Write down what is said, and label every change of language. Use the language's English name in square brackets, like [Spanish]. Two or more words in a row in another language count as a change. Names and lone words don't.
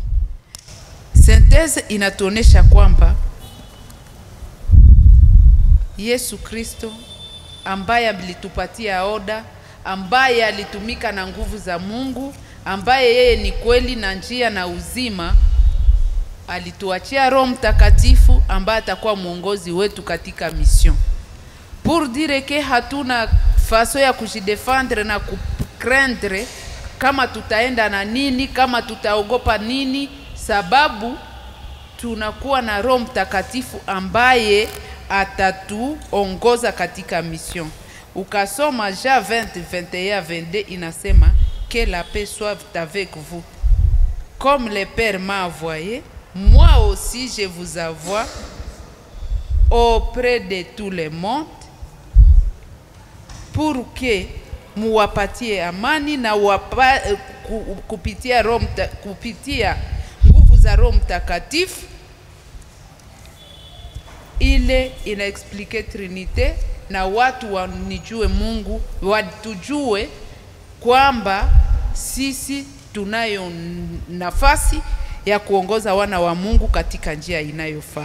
[Swahili] Synthese inatuonesha kwamba Yesu Kristo ambaye alitupatia oda, ambaye alitumika na nguvu za Mungu, ambaye yeye ni kweli na njia na uzima, alituachia Roho Mtakatifu ambaye atakuwa mwongozi wetu katika mission. [French] Pour dire que [Swahili] hatuna faso ya kujidefendre na kucraindre kama tutaenda na nini, kama tutaogopa nini, sababu tunakuwa na Roho Mtakatifu ambaye atatuongoza katika mission. Ukasoma Jean 20:21-22 inasema [French] que la paix soit avec vous. Comme le Père m'a envoyé, moi aussi je vous envoie auprès de tout le monde, pour que [Swahili] muwapatie amani na kupitia nguvu za Roho Mtakatifu. Ile inaexplique Trinite na watu wanijue Mungu, watujue kwamba sisi tunayo nafasi ya kuongoza wana wa Mungu katika njia inayofaa.